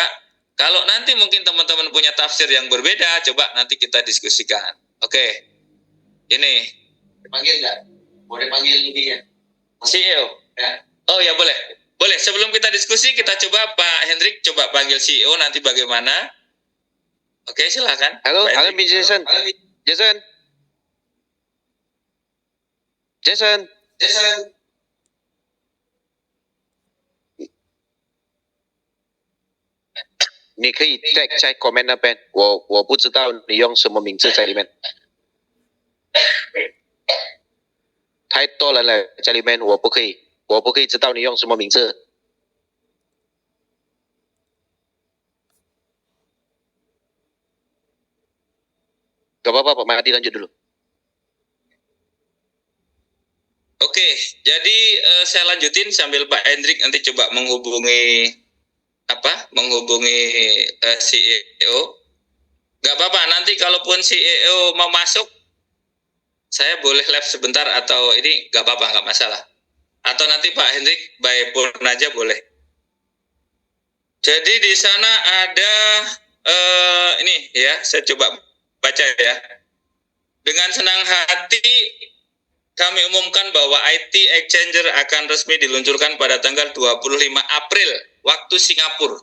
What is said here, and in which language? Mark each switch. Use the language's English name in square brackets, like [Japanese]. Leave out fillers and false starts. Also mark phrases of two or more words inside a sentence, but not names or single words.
[Indonesian] Kalau nanti mungkin teman-teman punya tafsir yang berbeda, coba nanti kita diskusikan. Oke. Ini. Panggil nggak? Boleh panggil ini ya? CEO? Ya. Oh ya boleh. Boleh, sebelum kita diskusi, kita coba Pak Hendrik, coba panggil CEO nanti bagaimana. Oke, silakan. Halo Jason. Jason. [Chinese] 你可以在 comment 那边，我不知道你用什么名字在里面，太多人了在里面，我不可以知道你用什么名字。 [Indonesian] Gak apa-apa Pak Mahdi, lanjut dulu. Oke, jadi saya lanjutin sambil Pak Hendrik nanti coba menghubungi CEO. Gak apa-apa, nanti kalaupun CEO mau masuk, saya boleh live sebentar atau ini gak apa-apa, gak masalah. Atau nanti Pak Hendrik [English] by phone [Indonesian] aja boleh. Jadi di sana ada ini ya, saya coba baca ya. Dengan senang hati kami umumkan bahwa IT Exchanger akan resmi diluncurkan pada tanggal 25 April waktu Singapura.